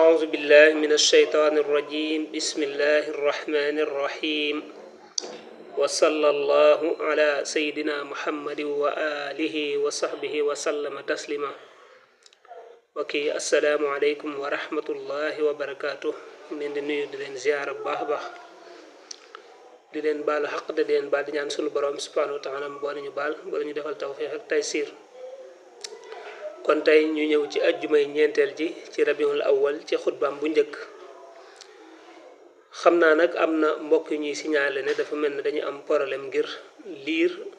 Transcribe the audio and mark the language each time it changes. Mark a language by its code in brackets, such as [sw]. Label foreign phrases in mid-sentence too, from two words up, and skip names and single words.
[ar] بالله من الشيطان الرجيم بسم الله الرحمن الرحيم وصلى الله على سيدنا محمد وآله وصحبه وسلم تسليما وكي السلام عليكم ورحمة الله وبركاته [wo] من nuyu di leen ziyaara bu baax baax di leen baal xaq di leen baal di ñaan sunu borom [ar] سبحانه وتعالى [wo] bo ñu baal bo ñu defal tawfiq ak taysir kon tay ñu ñëw ci aljumay ñentel ji ci [ar] ربيع الأول [wo] ci khutbam bu ñëk xamna nak amna mbokk ñuy signaler ne dafa melni dañu am problème ngir lire